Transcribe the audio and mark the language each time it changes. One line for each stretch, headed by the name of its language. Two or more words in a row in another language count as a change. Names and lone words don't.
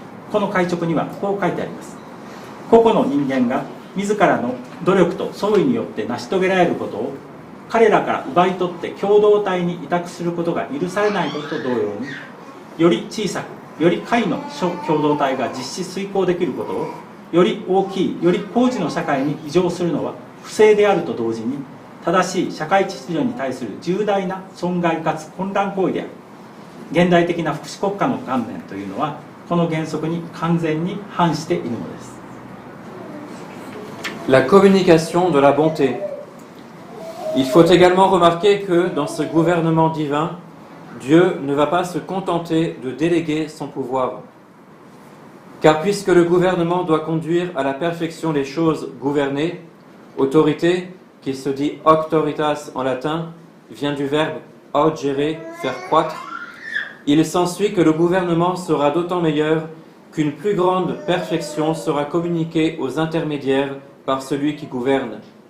Japanese: この改勅にはこう書いてあります。個々の人間が自らの努力と創意によって成し遂げられることを彼らから奪い取って共同体に委託することが許されないことと同様に、より小さくより下位の諸共同体が実施遂行できることをより大きいより高次の社会に移譲するのは不正であると同時に、正しい社会秩序に対する重大な損害かつ混乱行為である。現代的な福祉国家の観念というのはこの原則に完全に反しているのです。
French: La communication de la bonté. Il faut également remarquer que dans ce gouvernement divin, Dieu ne va pas se contenter de déléguer son pouvoir. Car puisque le gouvernement doit conduire à la perfection les choses gouvernées, autorité, qui se dit auctoritas en latin, vient du verbe augere, faire croître, il s'ensuit que le gouvernement sera d'autant meilleur qu'une plus grande perfection sera communiquée aux intermédiaires par celui qui gouverne.